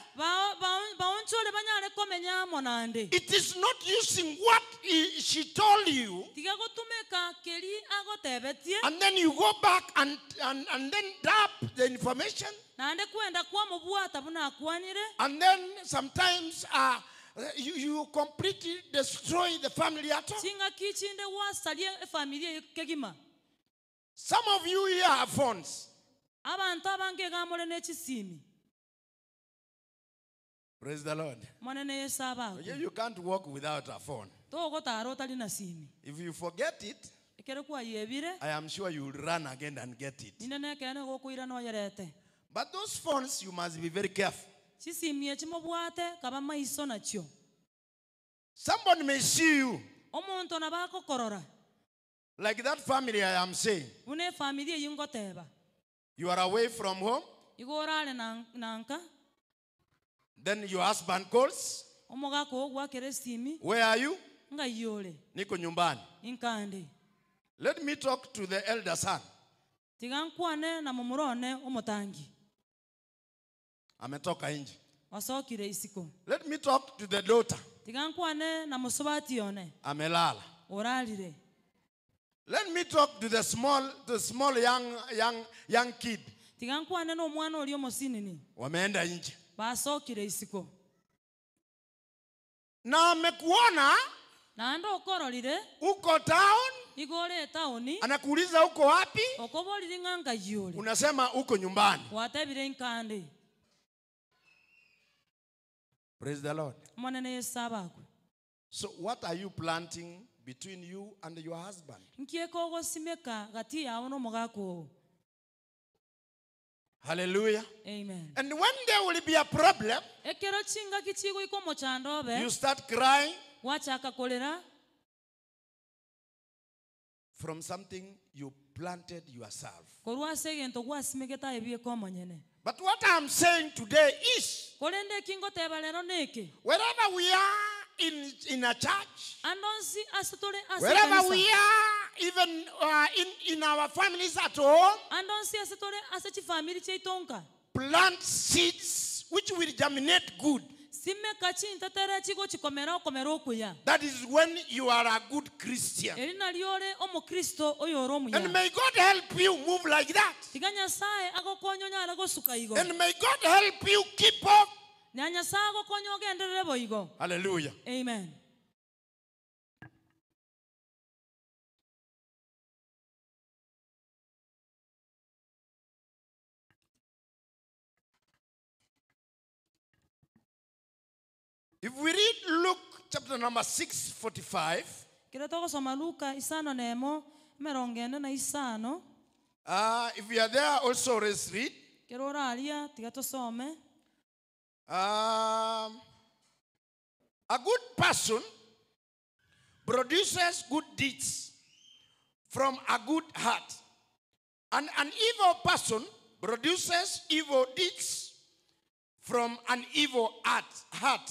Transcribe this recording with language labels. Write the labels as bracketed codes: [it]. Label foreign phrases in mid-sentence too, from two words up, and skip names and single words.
[guz] Baonchole banyale komenya monande. [en] It is not using what she told you, [guz] Tiga gotumeka keli agotebetie. [en] and then you go back and then tap the information, [guz] Nande kwenda kwa mubwata buna akwanire. [en] and then sometimes you completely destroy the family at all. [guz] Singa kichinde wasalie familia kegima. [en] Some of you here have phones. [guz] Abantu abange gamole nechisimi. [en] Praise the Lord. [guz] Monene yesaba. [en] You can't walk without a phone. [guz] Togo taro tali na simi. [en] If you forget it, [guz] Ekere kwa yebire. [en] I am sure you will run again and get it. [guz] Ninene kene gokuira no yerete. [en] But those phones, you must be very careful. [guz] Sisimi echimobwate kaba maiso nacho. [en] Somebody may see you, [guz] Omonto na bako korora. [en] like that family I am saying. [guz] Une familia yingoteba. [en] You are away from home, [guz] Igorale nanka. [en] then your husband calls. [guz] Omogako ogwa kere simi. [en] Where are you? [guz] Nga yole. [sw] Niko nyumbani. [guz] Inkande. [en] Let me talk to the elder son. [guz] Tigankwane na mumurone omotangi. [sw] Ametoka nje. [guz] Wasokire isiko. [en] Let me talk to the daughter. [guz] Tigankwane na musobati yone. [sw] Amelala. [guz] Oralire. [en] Let me talk to the small young kid. [guz] Tigankwane no mwana oli omosinini. [sw] Wameenda nje. [guz] Basokire isiko. [sw] na amekuona [guz] naende okororire [sw] uko town, [guz] igore taoni [sw] anakuuliza uko wapi, [guz] okoborire ng'anga yore [sw] unasema uko nyumbani. [guz] watebire nkande [en] Praise the Lord. [guz] monene Yesu abakwe [en] So what are you planting between you and your husband? [guz] nkieka ogosimeka gati yawe n'omogaka ogo. [en] Hallelujah. Amen. And when there will be a problem, [guz] ekero chingaki chigoika omochando obe [en] you start crying [guz] wachaka korera [en] from something you planted yourself. [guz] korwa ase egento gwasimegete ebieka omonyene. [en] But what I'm saying today is, [guz] korende ekingoteba rero neke [en] wherever we are in a church, [guz] andonsi ase tore ase [en] wherever [guz] kanisa. [en] we are even in our families at home, [guz] andonsi ase tore ase chifamili cheitonka [en] plant seeds which will germinate good. [guz] simeka chintetere chigo chikomera okomera okuya. [en] That is when you are a good Christian. [guz] eri nariore omokristo oyo ore omuya. [en] And may God help you move like that. [guz] tiga nyasaye agokonya onyare gosuka igo. [en] And may God help you keep up. [guz] na nyasaye agokonya ogenderere boigo. [en] Hallelujah. Amen. If we read Luke chapter number 6:45, [guz] kira togosoma luka isano nemo emerongo ene na isano [en] if you are there, also let's read. [guz] kira oraria tiga tosome. [en] A good person produces good deeds from a good heart. And an evil person produces evil deeds from an evil heart.